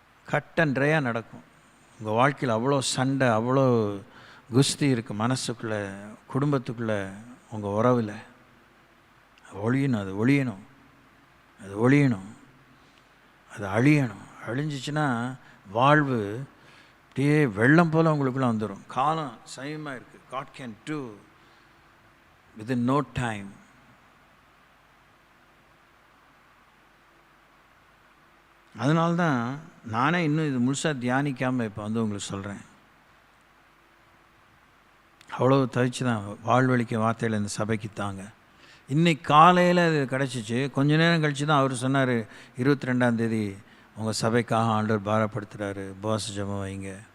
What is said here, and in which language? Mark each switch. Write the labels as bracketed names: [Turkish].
[Tamil] Cut and ட்ரையாக நடக்கும். உங்கள் வாழ்க்கையில் அவ்வளோ சண்டை, அவ்வளோ குஸ்தி இருக்குது மனசுக்குள்ளே, குடும்பத்துக்குள்ளே, உங்கள் உறவில். ஒழியணும், அது ஒழியணும், அது ஒழியணும், அது அழியணும். அழிஞ்சிச்சின்னா வாழ்வு அப்படியே வெள்ளம் போல் உங்களுக்குள்ளே வந்துடும். காலம் சமயமாக இருக்குது. [English] God can do within no time. [Tamil] அதனால்தான் நானே இன்னும் இது முழுசாக தியானிக்காமல் இப்போ வந்து உங்களுக்கு சொல்கிறேன். அவ்வளோ தவிச்சு தான் வாழ்வழிக்க வார்த்தையில் இந்த சபைக்கு தாங்க. இன்னைக்கு காலையில் அது கிடச்சிச்சு. கொஞ்ச நேரம் கழித்து தான் அவர் சொன்னார், 22ஆம் உங்கள் சபைக்காக ஆண்டவர் பாரப்படுத்துகிறாரு, உபவாச ஜெபம் வைங்க.